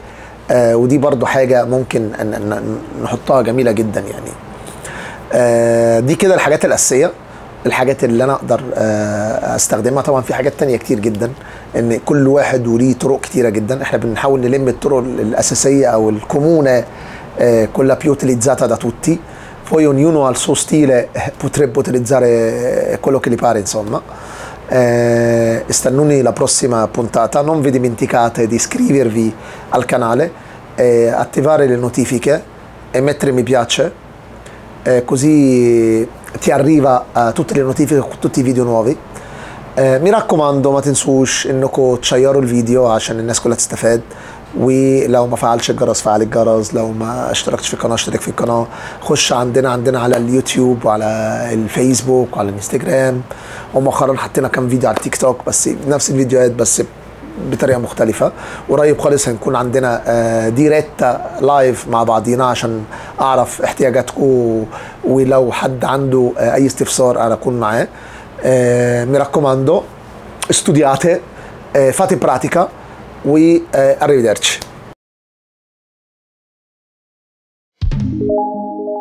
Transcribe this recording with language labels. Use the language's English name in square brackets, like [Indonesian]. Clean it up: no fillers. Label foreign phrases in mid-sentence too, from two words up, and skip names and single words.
[Arabic] ودي برضو حاجة ممكن نحطها جميلة جدا يعني. دي كده الحاجات الأساسية، الحاجات اللي أنا أقدر أستخدمها. طبعا في حاجات تانية كتير جدا، إن كل واحد وليه طرق كتيرة جدا. إحنا بنحاول نلم الطرق الأساسية أو الكومونة [Italian] quella più utilizzata da tutti. Poi ognuno al suo stile potrebbe utilizzare quello che gli pare, insomma. Estannuni la prossima puntata. Non vi dimenticate di iscrivervi al canale, attivare le notifiche e mettere mi piace, così ti arriva tutte le notifiche con tutti i video nuovi. Mi raccomando [Arabic] ما تنسوش انكم تشيروا الفيديو عشان الناس كلها تستفاد، ولو ما فعلش الجرس فعل الجرس، لو ما اشتركتش في القناه اشترك في القناه، خش عندنا على اليوتيوب وعلى الفيسبوك وعلى الانستجرام، ومؤخرا حطينا كام فيديو على التيك توك بس نفس الفيديوهات بس بطريقه مختلفه. قريب خالص هنكون عندنا ديريتا لايف مع بعضينا عشان اعرف احتياجاتكم، ولو حد عنده اي استفسار انا اكون معاه. [Italian] Mi raccomando, studiate, fate pratica arrivederci.